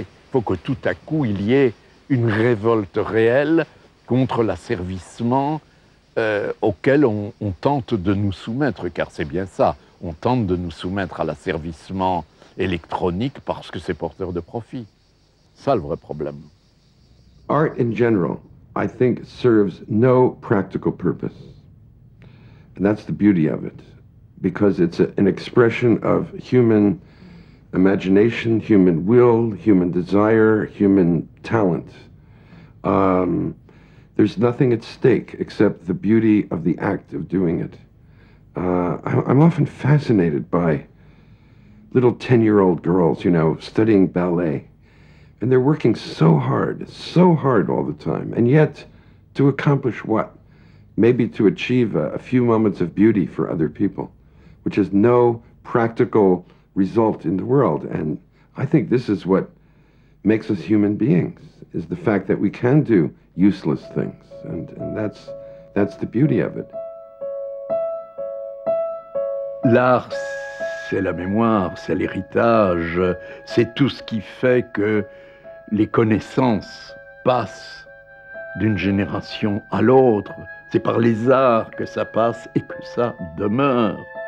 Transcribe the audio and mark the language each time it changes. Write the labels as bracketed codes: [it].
[fr] Il faut que tout à coup, il y ait une révolte réelle contre l'asservissement auquel on tente de nous soumettre, car c'est bien ça, on tente de nous soumettre à l'asservissement électronique parce que c'est porteur de profit. Ça, le vrai problème. [en] Art in general, I think, serves no practical purpose. And that's the beauty of it, because it's an expression of human imagination, human will, human desire, human talent. There's nothing at stake except the beauty of the act of doing it. I'm often fascinated by little 10-year-old girls, studying ballet. And they're working so hard all the time. And yet, to accomplish what? Maybe to achieve a few moments of beauty for other people, which has no practical result in the world. And I think this is what makes us human beings, is the fact that we can do useless things. And that's the beauty of it. [fr] L'art, c'est la mémoire, c'est l'héritage, c'est tout ce qui fait que les connaissances passent d'une génération à l'autre. C'est par les arts que ça passe et que ça demeure.